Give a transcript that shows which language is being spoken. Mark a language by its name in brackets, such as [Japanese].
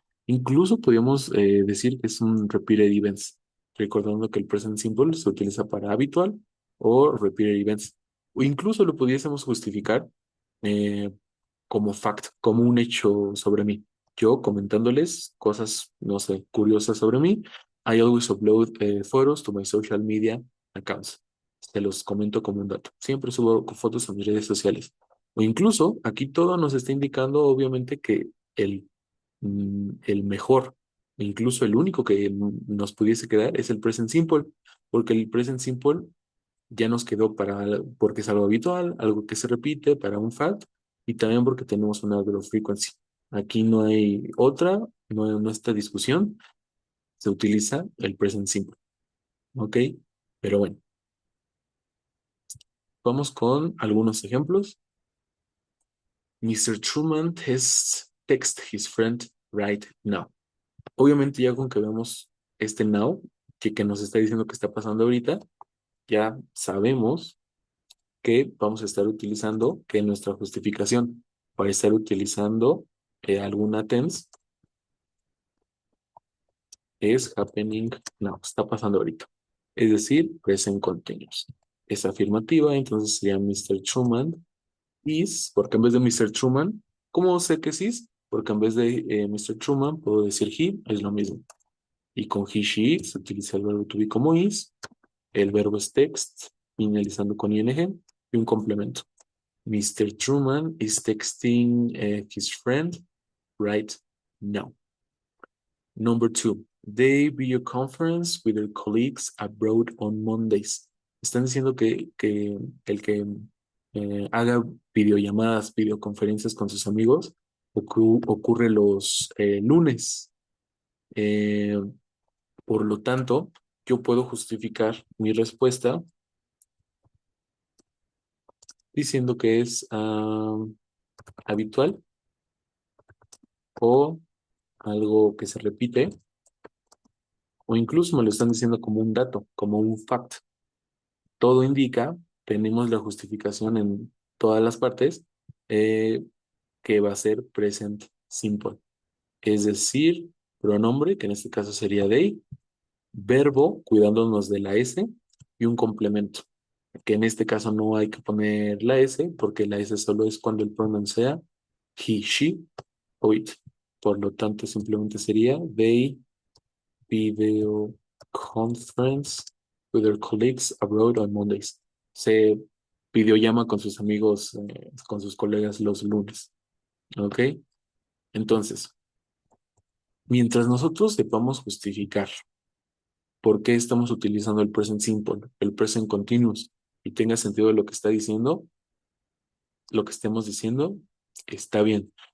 [Spanish] Incluso podríamos decir que es un repeated events, recordando que el present simple se utiliza para habitual o repeated events. O incluso lo pudiésemos justificar eh, como fact, como un hecho sobre mí. Yo comentándoles cosas, no sé, curiosas sobre mí. [English] I always upload photos to my social media accounts. [Spanish] Se los comento como un dato. Siempre subo fotos a mis redes sociales. O incluso aquí todo nos está indicando obviamente que el mejor, incluso el único que nos pudiese quedar es el present simple, porque el present simple ya nos quedó porque es algo habitual, algo que se repite para un fact y también porque tenemos una audio frequency. Aquí no hay otra, no está discusión, se utiliza el present simple, ¿ok? Pero bueno, vamos con algunos ejemplos. [English] Mr. Truman text his friend right now. [Spanish] Obviamente ya con que vemos este now, que nos está diciendo que está pasando ahorita, ya sabemos que vamos a estar utilizando, que nuestra justificación para estar utilizando alguna tense es [English] happening now, [Spanish] está pasando ahorita. Es decir, present continuous. Es afirmativa, entonces sería Mr. Truman is, porque en vez de Mr. Truman, ¿cómo sé que es is? Porque en vez de Mr. Truman puedo decir he, es lo mismo. Y con he, she, it se utiliza el verbo to be como is. El verbo es text, finalizando con ing, y un complemento. Mr. [English] Truman is texting his friend right now. Number two, they video conference with their colleagues abroad on Mondays. [Spanish] Están diciendo que el que haga videollamadas, videoconferencias con sus amigos ocurre los lunes. Eh, por lo tanto, yo puedo justificar mi respuesta diciendo que es habitual o algo que se repite, o incluso me lo están diciendo como un dato, como un fact. Todo indica, tenemos la justificación en todas las partes, eh, que va a ser present simple. Es decir, pronombre, que en este caso sería they, verbo, cuidándonos de la S, y un complemento, que en este caso no hay que poner la S, porque la S solo es cuando el pronombre sea he, she o it. [English] Por lo tanto, simplemente sería they video conference with their colleagues abroad on Mondays. [Spanish] Se videollama con sus amigos, con sus colegas los lunes. ¿Ok? Entonces, mientras nosotros sepamos justificar por qué estamos utilizando el present simple, el present continuous, y tenga sentido lo que está diciendo, lo que estemos diciendo, está bien.